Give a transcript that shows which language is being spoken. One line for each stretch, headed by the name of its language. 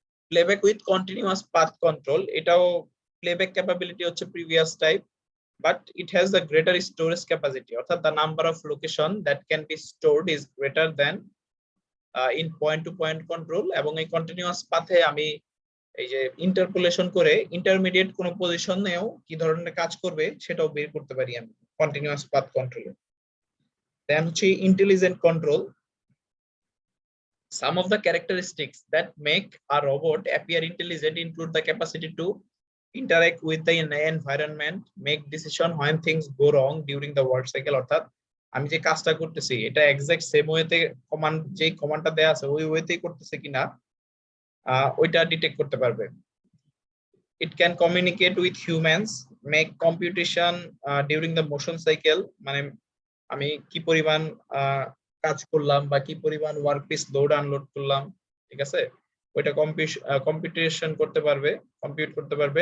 English: Playback with continuous path control, এটাও playback capability হচ্ছে previous type, but it has the greater storage capacity, অর্থাৎ the number of location that can be stored is greater than in point to point control.
Bangla: এবং এই continuous পাথে আমি এই যে interpolation করে intermediate কোনো পজিশনেও কি ধরনের কাজ করবে সেটাও বের করতে পারি আমি কন্টিনিউয়াস পাথ কন্ট্রোলে। দেন হচ্ছে intelligent control.
English: Some of the characteristics that make a robot appear intelligent include the capacity to interact with the environment, make decision when things go wrong during the work cycle,
Bangla: অর্থাৎ আমি যে কাজটা করতেছি এটা exact same ওয়েতে command যে কমান্ডটা দেয়া আছে ওই ওয়েতেই করতেছে কিনা ওইটা ডিটেক্ট করতে পারবে।
English: It can communicate with humans, make computation during the motion cycle,
Bangla: মানে আমি কি পরিমাণ কাজ করলাম বা কি পরিমাণ ওয়ার্ক পিস লোড আনলোড করলাম, ঠিক আছে, ওইটা কম্পিউটেশন করতে পারবে, কম্পিউট করতে পারবে।